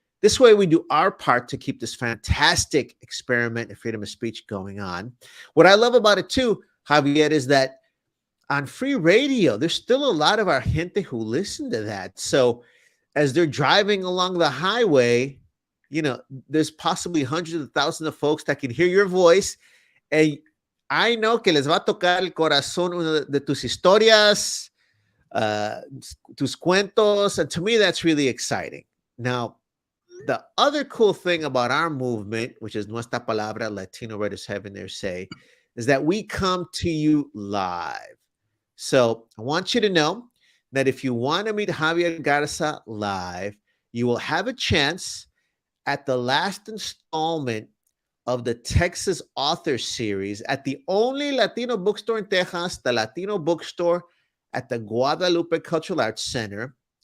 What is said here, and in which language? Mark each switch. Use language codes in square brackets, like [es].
[en] This way we do our part to keep this fantastic experiment in freedom of speech going on. What I love about it too, Javier, is that on free radio, there's still a lot of our gente who listen to that. So as they're driving along the highway, there's possibly hundreds of thousands of folks that can hear your voice. And I know [es] que les va a tocar el corazón una de tus historias, tus cuentos. [en] And to me, that's really exciting. Now, the other cool thing about our movement, which is Nuestra Palabra, Latino Writers Having Their Say, is that we come to you live. So I want you to know that if you want to meet Javier Garza live, you will have a chance at the last installment of the Texas Author Series at the only Latino bookstore in Texas, the Latino Bookstore at the Guadalupe Cultural Arts Center.